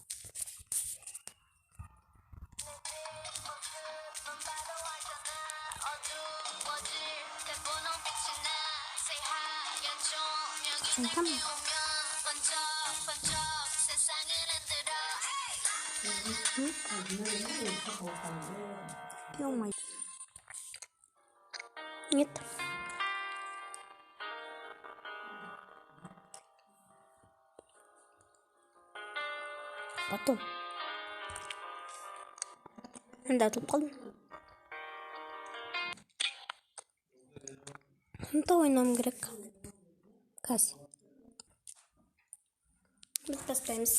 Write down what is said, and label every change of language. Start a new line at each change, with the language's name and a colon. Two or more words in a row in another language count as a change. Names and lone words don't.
Korean: 잠깐만.
Russian: ё-моё. Нет. Потом. Да, тут
Kazakh: қалдым. Сонда ойнауым керек. Қазір. Біз бастаймыз.